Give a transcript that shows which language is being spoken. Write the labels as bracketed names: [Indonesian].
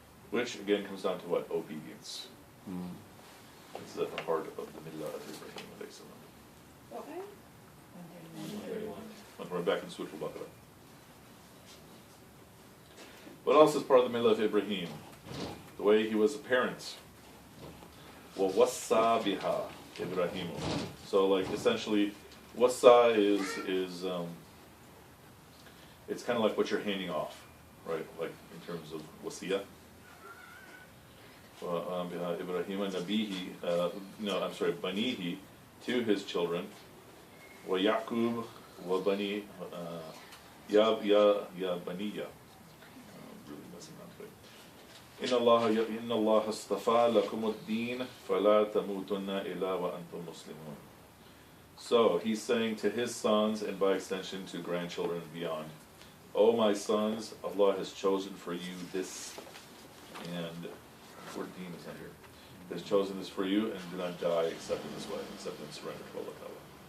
[English] Which again comes down to what? Obedience. This is at the heart of the millah of Ibrahim alayhi salam. And we're back in Surah Al-Baqarah. What else is part of the millah of Ibrahim? The way he was a parent. [Arabic] وَوَصَّى بِهَا Ibrahim. [English] So like essentially, wassa is it's kind of like what you're handing off, right? Like in terms of wasiyah. Ibrahim Nabihi, Banihi, to his children. [Arabic] Wa Yaqub wa Bani Ya Baniya. [English] Really messing around today. [Arabic] إن الله اصطفى لكم الدين فلا تموتن إلا وأنتم مسلمون. [English] So he's saying to his sons and by extension to grandchildren and beyond, O my sons, Allah has chosen for you this, and the word deen is not here, has chosen this for you, and do not die except in this way, except in surrender to Allah Ta'ala.